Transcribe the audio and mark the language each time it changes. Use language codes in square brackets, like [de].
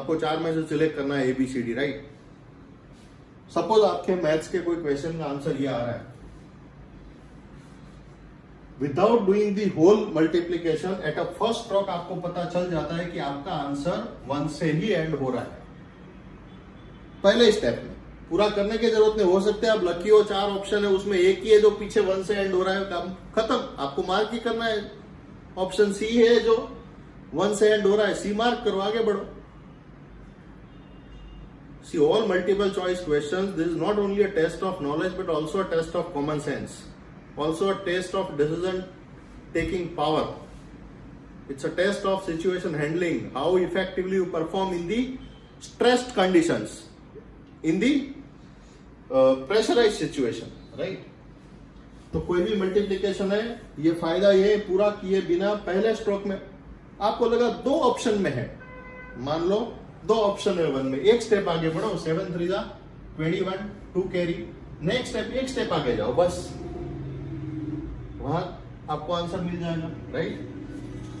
[hi] आपको 4 में से सिलेक्ट करना है ABCD, राइट? सपोज आपके मैथ्स के कोई क्वेश्चन का आंसर ये आ रहा है, [en] without doing the whole multiplication at a first stroke [hi] आपको पता चल जाता है कि आपका आंसर 1 से ही एंड हो रहा है। पहले स्टेप में पूरा करने की जरूरत नहीं, हो सकता है आप लकी हो, 4 ऑप्शन है उसमें एक ही है जो पीछे 1 से एंड हो रहा है, काम खत्म। आपको मार्क ही करना है, ऑप्शन सी है जो 1 से एंड हो रहा है, सी मार्क करो, आगे बढ़ो। [en] See, all multiple choice questions, this is not only a test of knowledge but also a test of common sense, also a test of decision taking power. It's a test of situation handling, how effectively you perform in the stressed conditions, in the pressurized situation, right? [hi] तो कोई भी multiplication है, ये फायदा ये पूरा किए बिना पहले स्ट्रोक में आपको लगा 2 ऑप्शन में है, मान लो 2 ऑप्शन है 1 में, एक स्टेप आगे बढ़ो, 7 3 जा 21, 2 कैरी। नेक्स्ट स्टेप एक स्टेप आगे जाओ, बस वहां आपको आंसर मिल जाएगा, राइट?